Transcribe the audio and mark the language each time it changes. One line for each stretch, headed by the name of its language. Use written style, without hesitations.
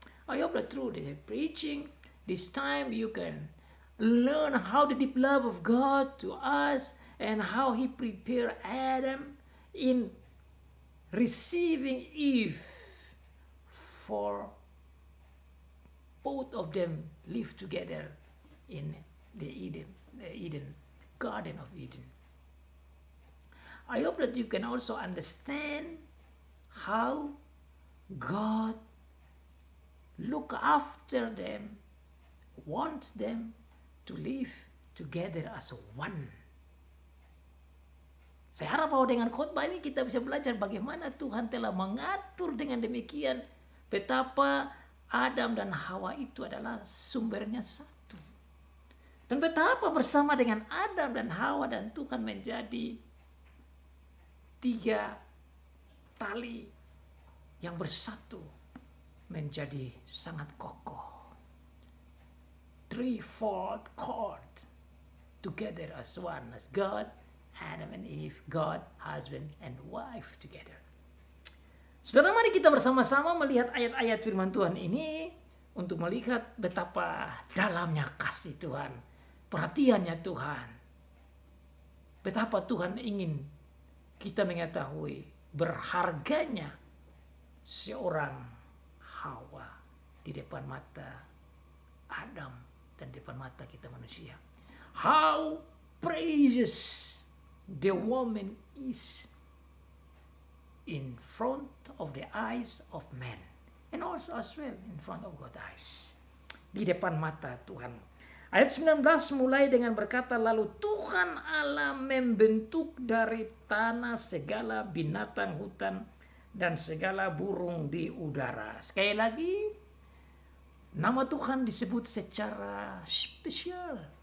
English: I hope that through the preaching this time you can learn how the deep love of God to us and how He prepared Adam in receiving Eve for both of them live together in the Eden Garden of Eden. I hope that you can also understand how God look after them, wants them to live together as one.
Indonesian: Saya harap bahwa dengan khotbah ini kita bisa belajar bagaimana Tuhan telah mengatur dengan demikian betapa Adam dan Hawa itu adalah sumbernya satu. Dan betapa bersama dengan Adam dan Hawa dan Tuhan menjadi tiga tali yang bersatu menjadi sangat kokoh.
English: Threefold cord together as one, as God, Adam and Eve, God, husband and wife together.
Indonesian: Saudara, mari kita bersama-sama melihat ayat-ayat firman Tuhan ini untuk melihat betapa dalamnya kasih Tuhan, perhatiannya Tuhan. Betapa Tuhan ingin kita mengetahui berharganya seorang Hawa di depan mata Adam dan depan mata kita manusia.
English: How precious the woman is in front of the eyes of men and also as well in front of God's eyes.
Indonesian: Di depan mata Tuhan. Ayat 19 mulai dengan berkata, lalu Tuhan Allah membentuk dari tanah segala binatang hutan dan segala burung di udara. Sekali lagi, nama Tuhan disebut secara spesial.